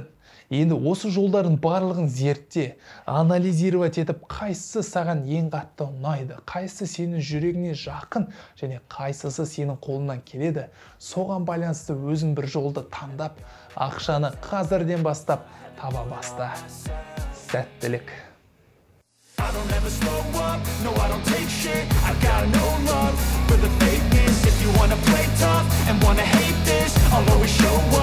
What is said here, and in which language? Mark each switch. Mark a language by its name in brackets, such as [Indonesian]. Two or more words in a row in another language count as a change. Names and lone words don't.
[Kazakh] Енді осы жолдардың барлығын зертте, анализировать етіп, қайсысы саған ең қатты ұнайды, қайсысы сенің жүрегіне жақын және қайсысы сенің қолынан келеді, соған байланысты өзің бір жолды таңдап, ақшаны қазірден бастап таба баста. Сәттілік. [English] I don't ever slow up, no I don't take shit. I got no love for the fakeness. If you wanna play tough and wanna hate this, I'll always show